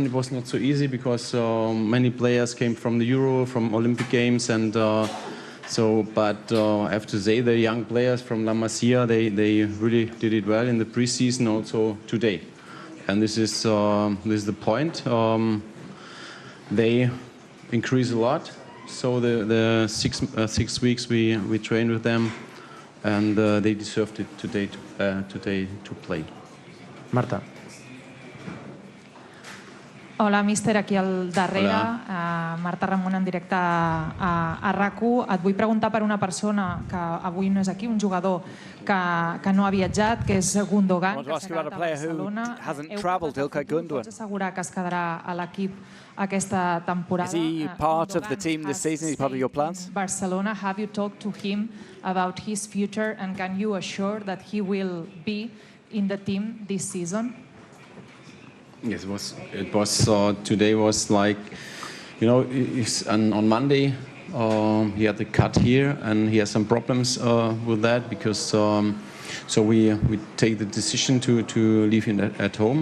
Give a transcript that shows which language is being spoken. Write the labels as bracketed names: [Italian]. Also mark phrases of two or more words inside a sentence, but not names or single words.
[English] It was not so easy because many players came from the Euro, from Olympic Games, and but I have to say the young players from La Masia, they really did it well in the pre-season, also today. And this is the point. They increase a lot. So the 6 weeks we trained with them, and they deserved it today to play. Marta. [Catalan] Hola, míster, aquí al darrere. Marta Ramon, en directe a RAC1. Et vull preguntar per una persona que avui no és aquí, un jugador que no ha viatjat, que és Gundogan, que s'ha quedat a Barcelona. Pots assegurar que es quedarà a l'equip aquesta temporada? [English] Is he part of the team this season? Is he part of your plans? Barcelona, have you talked to him about his future, and can you assure that he will be in the team this season? Yes, it was today was like, you know, on Monday he had the cut here, and he has some problems with that because so we take the decision to leave him at home.